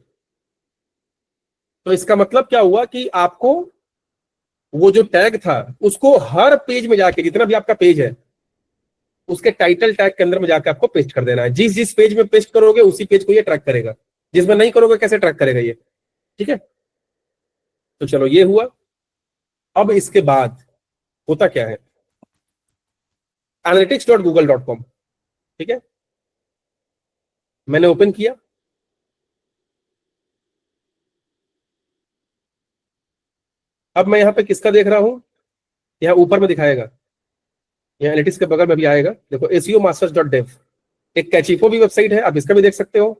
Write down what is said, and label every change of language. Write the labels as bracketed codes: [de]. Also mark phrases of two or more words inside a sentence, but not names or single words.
[hi] तो इसका मतलब क्या हुआ कि आपको वो जो टैग था उसको हर पेज में जाके, जितना भी आपका पेज है उसके [en] title tag [hi] के अंदर में जाकर आपको पेस्ट कर देना है। जिस जिस पेज में पेस्ट करोगे उसी पेज को ये ट्रैक करेगा, जिसमें नहीं करोगे कैसे ट्रैक करेगा ये, ठीक है। तो चलो ये हुआ। अब इसके बाद होता क्या है, analytics.google.com, ठीक है, मैंने ओपन किया। अब मैं यहाँ पे किसका देख रहा हूं, यहाँ ऊपर में दिखाएगा, यहाँ एनालिटिक्स के बगल में भी आएगा, देखो SEOmasters.dev, एक कैचिफो भी वेबसाइट है, आप इसका भी देख सकते हो।